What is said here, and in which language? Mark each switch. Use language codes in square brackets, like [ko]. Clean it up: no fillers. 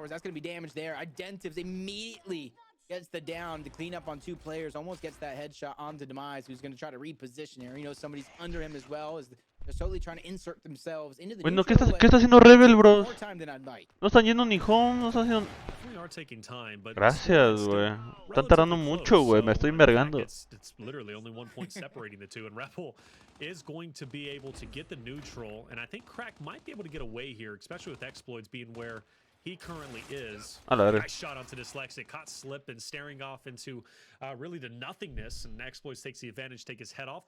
[en] That's going to be damage there. Identives immediately gets the down to clean up on 2 players. Almost gets that headshot onto Demise, who's going to try to reposition here. You know, somebody's under him as well. As they're totally trying to insert themselves into the. [es] Bueno, ¿qué está haciendo Rebel, bros? No están yendo ni home, no están haciendo. Gracias, güey. Están tardando mucho, güey. Me estoy envergando. [en] It's literally only 1 point separating the two, and Rebel is going to be able to get the neutral, and I think Crack might be able to get away here, especially with exploits being where he currently is. Nice shot onto Dyslexic, caught slipping, staring off into really the nothingness, and Exploits takes the advantage, take his head off.